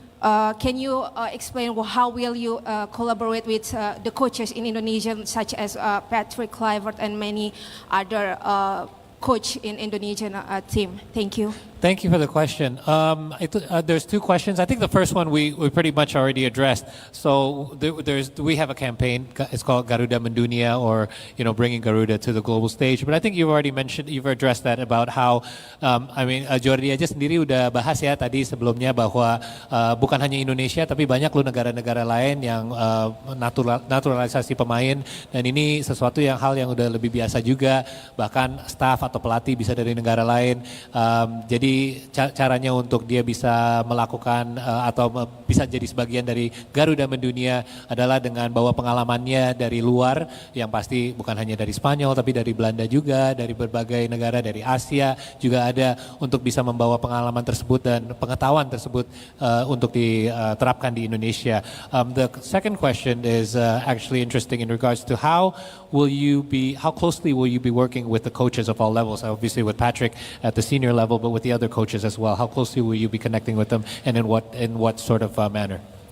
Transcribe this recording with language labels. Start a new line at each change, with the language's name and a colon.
English: Can you explain how will you collaborate with the coaches in Indonesia, such as Patrick Kluivert and many other coach in Indonesian team? Thank you. Thank you for the question. There's two questions. I think the first one we pretty much already addressed. So we have a campaign. It's called Garuda Mendunia, or bringing Garuda to the global stage. But I think you've addressed that about how
Indonesian: Jordi aja sendiri udah bahas ya tadi sebelumnya bahwa bukan hanya Indonesia tapi banyak loh negara-negara lain yang naturalisasi pemain, dan ini sesuatu hal yang udah lebih biasa juga, bahkan staff atau pelatih bisa dari negara lain. Jadi caranya untuk dia bisa melakukan atau bisa jadi sebagian dari Garuda Mendunia adalah dengan bawa pengalamannya dari luar, yang pasti bukan hanya dari Spanyol tapi dari Belanda juga, dari berbagai negara, dari Asia juga ada, untuk bisa membawa pengalaman tersebut dan pengetahuan tersebut untuk diterapkan di Indonesia.
English: The second question is actually interesting in regards to how closely will you be working with the coaches of all levels? Obviously with Patrick at the senior level, but with the other coaches as well. How closely will you be connecting with them, and in what sort of manner?